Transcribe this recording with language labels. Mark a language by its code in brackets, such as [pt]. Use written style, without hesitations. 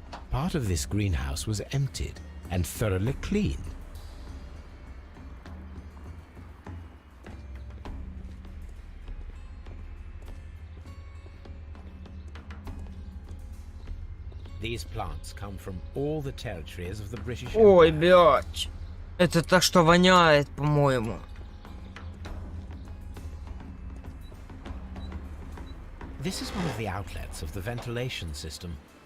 [en] Part of this greenhouse was emptied and thoroughly cleaned. These plants come from all the territories of the British Empire. [ru] Ой, блядь. Это то, что воняет, по-моему. [en] This is one of the outlets of the ventilation system.